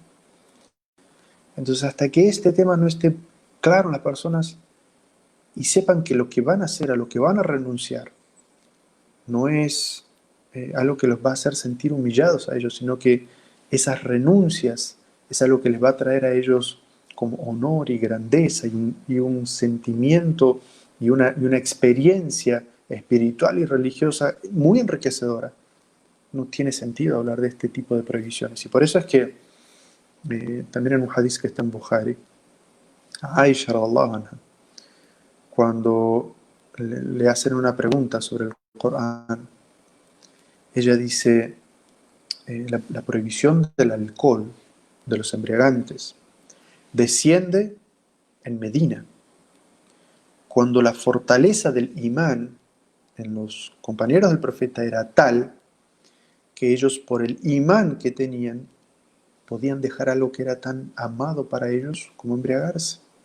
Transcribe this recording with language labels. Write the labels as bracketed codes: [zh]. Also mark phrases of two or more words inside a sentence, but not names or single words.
[es] Entonces, hasta que este tema no esté claro en las personas y sepan que lo que van a hacer, a lo que van a renunciar, no es algo que los va a hacer sentir humillados a ellos, sino que esas renuncias es algo que les va a traer a ellos como honor y grandeza y un sentimiento y una experiencia espiritual y religiosa muy enriquecedora. No tiene sentido hablar de este tipo de prohibiciones. Y por eso es que también en un hadith que está en Bukhari, a Aisha radallahu anha, cuando le hacen una pregunta sobre el Corán, ella dice, la prohibición del alcohol, de los embriagantes, desciende en Medina, cuando la fortaleza del imán en los compañeros del profeta era tal que ellos, por el imán que tenían, podían dejar algo que era tan amado para ellos como embriagarse.